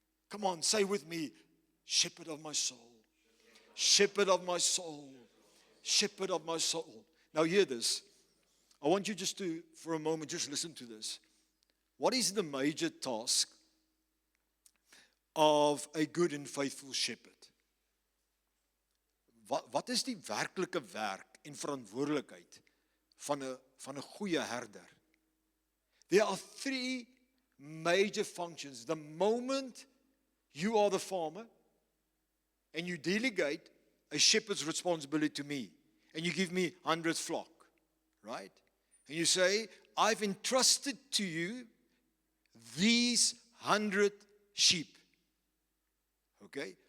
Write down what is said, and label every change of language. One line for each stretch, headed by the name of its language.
English: Come on, say with me, shepherd of my soul. Shepherd of my soul. Shepherd of my soul. Now hear this. I want you just to, for a moment, just listen to this. What is the major task of a good and faithful shepherd?
Afrikaans: Wat is die werklike werk en verantwoordelikheid van 'n goeie herder?
English: There are three major functions. The moment you are the farmer and you delegate a shepherd's responsibility to me and you give me 100 flock, right? And you say, I've entrusted to you these 100 sheep. Okay?